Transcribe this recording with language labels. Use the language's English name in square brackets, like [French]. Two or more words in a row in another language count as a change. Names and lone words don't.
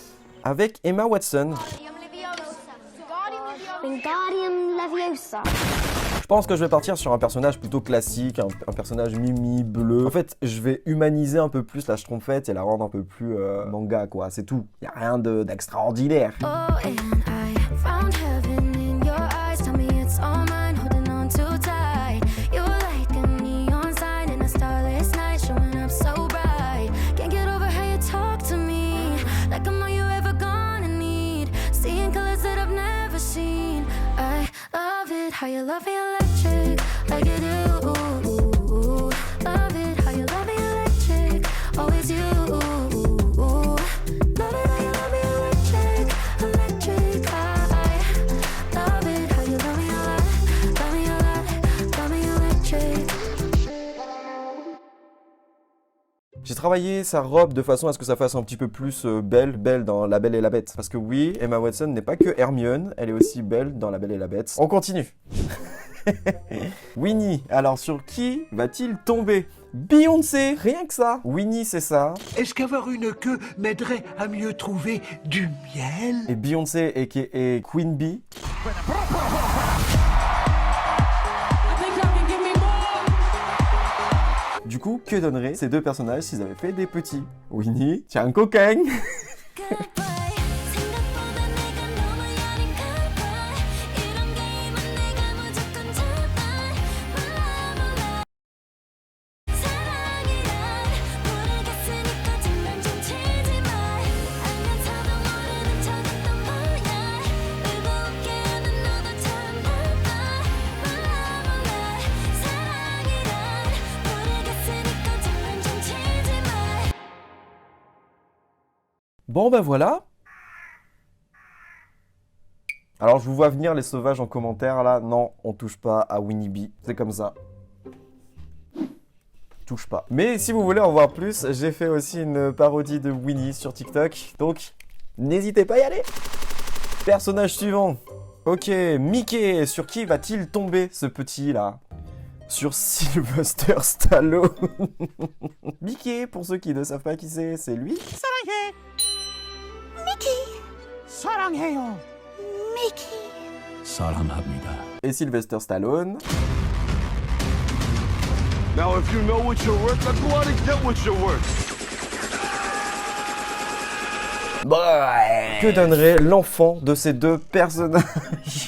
[French] Avec Emma Watson. Wingardium Leviosa. Je pense que je vais partir sur un personnage plutôt classique, un personnage mimi, bleu. En fait, je vais humaniser un peu plus la Schtroumpfette et la rendre un peu plus manga, quoi. C'est tout. Y a rien d'extraordinaire. [English] Oh, and I found heaven in your eyes. Tell me it's all mine, holding on too tight. You're like a neon sign in a starless night, showing up so bright. Can't get over how you talk to me, like I'm all you ever gonna need. Seeing colors that I've never seen. I love it how you love me electric, like you do. Love it how you love me electric, always you. Love it how you love me electric, electric. I love it how you love me a lot, love me a lot, love me electric. [French] J'ai travaillé sa robe de façon à ce que ça fasse un petit peu plus belle dans La Belle et la Bête. Parce que oui, Emma Watson n'est pas que Hermione, elle est aussi belle dans La Belle et la Bête. On continue. Winnie, alors sur qui va-t-il tomber? Beyoncé, rien que ça. Winnie, c'est ça. Est-ce qu'avoir une queue m'aiderait à mieux trouver du miel? Et Beyoncé et Queen Bee. Du coup, que donneraient ces deux personnages s'ils avaient fait des petits? Winnie, tiens un coquin. [English] Goodbye. [Korean] 생각보다 내가 너무 야릇한가 봐. 이런 게임은 내가 무조건 잡아. 몰라. 사랑이란 모르겠으니까 장난 좀 치지 마. 알면서도 모르는 척했던 거야. 울고 웃게 하는 너도 참 바빠. 몰라. 사랑이란 모르겠으니까 장난 좀 치지 마. [French] Bon bah voilà. Alors je vous vois venir les sauvages en commentaire là. Non, on touche pas à Winnie Bee. C'est comme ça. Touche pas. Mais si vous voulez en voir plus, j'ai fait aussi une parodie de Winnie sur TikTok. Donc, n'hésitez pas à y aller. Personnage suivant. Ok, Mickey. Sur qui va-t-il tomber ce petit là? Sur Sylvester Stallone. Mickey, pour ceux qui ne savent pas qui c'est lui. [Korean] 사랑해. 미키. 사랑해요. 미키. 사랑합니다. [French] Et Sylvester Stallone. [English] Now, if you know what you're worth, let's go out and get what you're worth. [French] Que donnerait l'enfant de ces deux personnages?